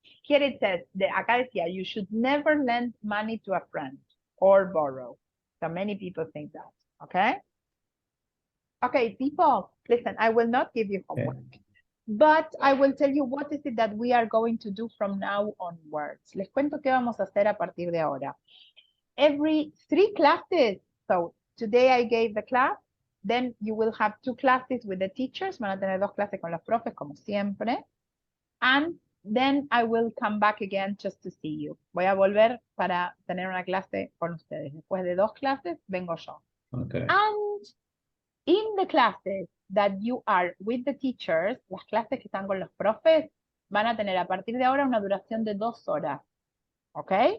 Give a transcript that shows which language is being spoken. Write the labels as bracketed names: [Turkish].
[English] Here it says, [Spanish] acá decía, [English] you should never lend money to a friend or borrow. So many people think that. Okay. Okay, people, listen, I will not give you homework, but I will tell you what is it that we are going to do from now onwards. [Spanish] Les cuento qué vamos a hacer a partir de ahora. [English] Every 3 classes. So today I gave the class, then you will have 2 classes with the teachers. [Spanish] Van a tener 2 clases con los profes, como siempre. [English] And then I will come back again just to see you. [Spanish] Voy a volver para tener una clase con ustedes. Después de 2 clases, vengo yo. [English] Okay. And in the classes that you are with the teachers, [Spanish] las clases que están con los profes, van a tener a partir de ahora una duración de 2 horas. ¿Ok?